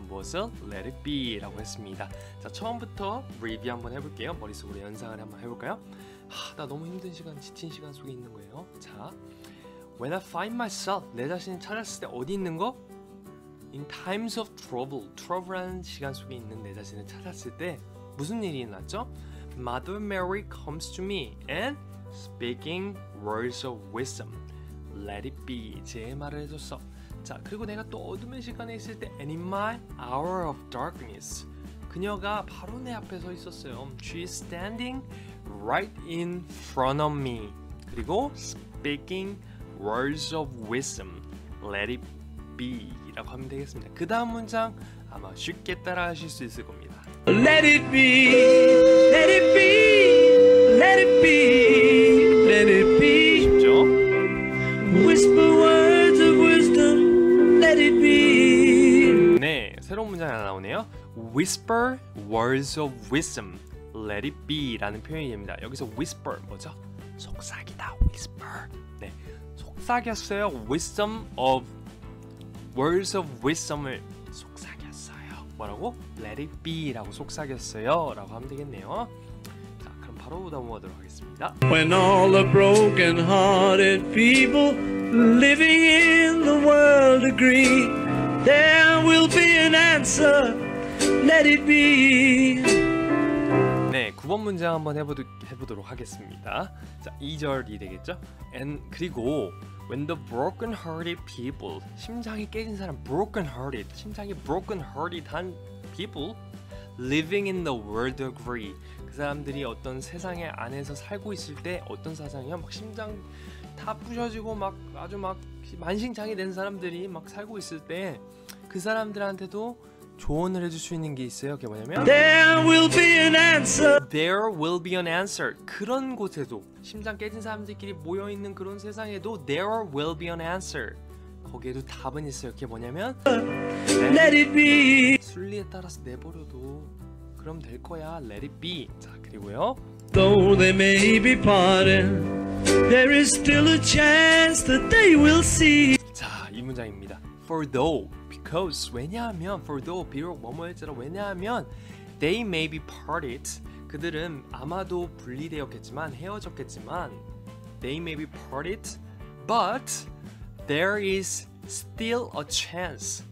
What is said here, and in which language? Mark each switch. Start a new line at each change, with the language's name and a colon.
Korean: 무엇을?
English: Let it be
Korean: 라고 했습니다. 자, 처음부터 리뷰 한번 해볼게요. 머릿속으로 연상을 한번 해볼까요? 나 너무 힘든 시간, 지친 시간 속에 있는 거예요. 자,
English: When I find myself,
Korean: 내 자신을 찾았을 때 어디 있는 거?
English: In times of trouble,
Korean: trouble라는 시간 속에 있는 내 자신을 찾았을 때 무슨 일이 일어났죠?
English: Mother Mary comes to me and speaking words of wisdom, let it be,
Korean: 제 말을 해줬어. 자, 그리고 내가 또 어둠의 시간에 있을 때
English: And in my hour of darkness,
Korean: 그녀가 바로 내 앞에 서 있었어요.
English: She is standing right in front of me.
Korean: 그리고
English: speaking words of wisdom, let it be
Korean: 라고 하면 되겠습니다. 그 다음 문장 아마 쉽게 따라 하실 수 있을 겁니다.
English: Let it be, let it be, let it be, let it be.
Korean: 쉽죠?
English: Whisper words of wisdom, let it be.
Korean: 네, 새로운 문장 하나 나오네요.
English: Whisper words of wisdom, let it be
Korean: 라는 표현이 됩니다. 여기서 whisper 뭐죠? 속삭이다, whisper. 네, 속삭였어요.
English: wisdom of words of wisdom을
Korean: 속삭였어요. 뭐라고?
English: let it be
Korean: 라고 속삭였어요 라고 하면 되겠네요. 자, 그럼 바로 넘어가도록 하겠습니다.
English: When all the broken-hearted people living in the world agree, there will be an answer, let it be.
Korean: 네, 9번 문장 한번 해보도록 하겠습니다. 자, 2절이 되겠죠?
English: And
Korean: 그리고
English: when the broken-hearted people,
Korean: 심장이 깨진 사람,
English: broken-hearted,
Korean: 심장이
English: broken-hearted한 people living in the world agree.
Korean: 그 사람들이 어떤 세상의 안에서 살고 있을 때 어떤 사상이야? 막 심장 다 부셔지고 막 아주 막 만신창이 된 사람들이 막 살고 있을 때 그 사람들한테도 조언을 해줄 수 있는 게 있어요. 그게 뭐냐면
English: There will be an answer. There will be an answer.
Korean: 그런 곳에도 심장 깨진 사람들끼리 모여있는 그런 세상에도
English: There will be an answer.
Korean: 거기에도 답은 있어요. 그게 뭐냐면
English: Let it be.
Korean: 순리에 따라서 내버려도 그럼 될 거야.
English: Let it be.
Korean: 자, 그리고요.
English: Though they may be parted, there is still a chance that they will see.
Korean: 자, 이 문장입니다.
English: For though, because,
Korean: 왜냐하면,
English: for though,
Korean: 비록 뭐뭐일지라 왜냐하면
English: they may be parted,
Korean: 그들은 아마도 분리되었겠지만 헤어졌겠지만
English: they may be parted, but there is still a chance.